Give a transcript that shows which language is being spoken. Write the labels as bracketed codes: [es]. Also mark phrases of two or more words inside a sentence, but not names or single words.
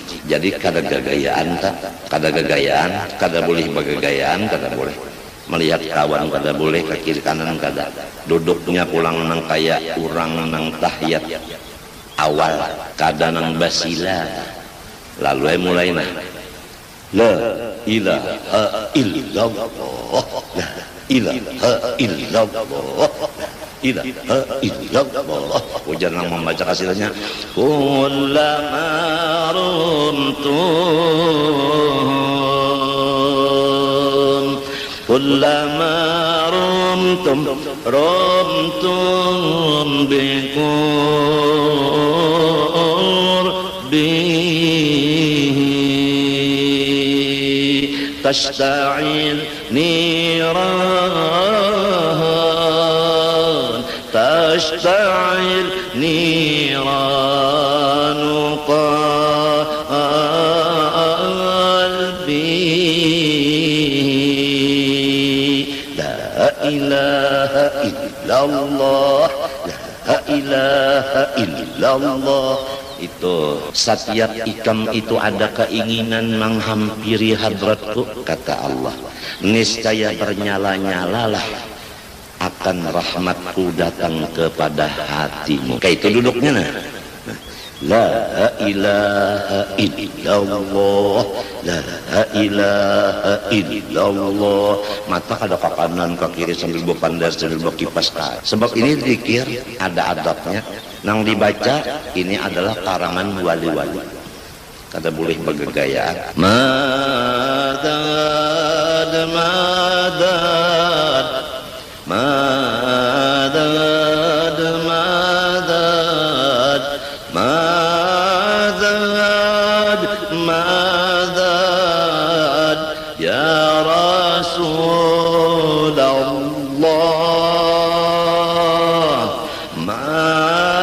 [bjn] Jadi kada gagayaan, kada boleh bagagayaan, kada boleh melihat kawan, kada boleh ke kiri kanan, kada. Duduknya pulang nang kaya urang nang tahiyat awal, kada nang basila. Lalu mulai nah [ar] لا إله إلا الله لا إله إلا الله إله إلا الله. [bjn] Ujar nang membaca hasilnya kullama [ar] رمتم كلما رمتم بقربه تشتعل niran تشتعل نيران قلبي لا إله إلا الله لا إله إلا الله. [bjn] Itu setiap ikam itu ada keinginan menghampiri hadratku, kata Allah, niscaya bernyala-nyalalah akan rahmatku datang kepada hatimu. Kayak itu duduknya nah. [ar] لا إله إلا الله لا إله إلا الله. [bjn] Mata kada ke kanan ke kiri sambil berpandar sambil berkipas. Sebab ini zikir ada adabnya. Nang dibaca ini adalah karangan wali-wali. Kada boleh bergegayaan. [ar] مدد مدد مدد مدد مدد مدد يا رسول الله مدد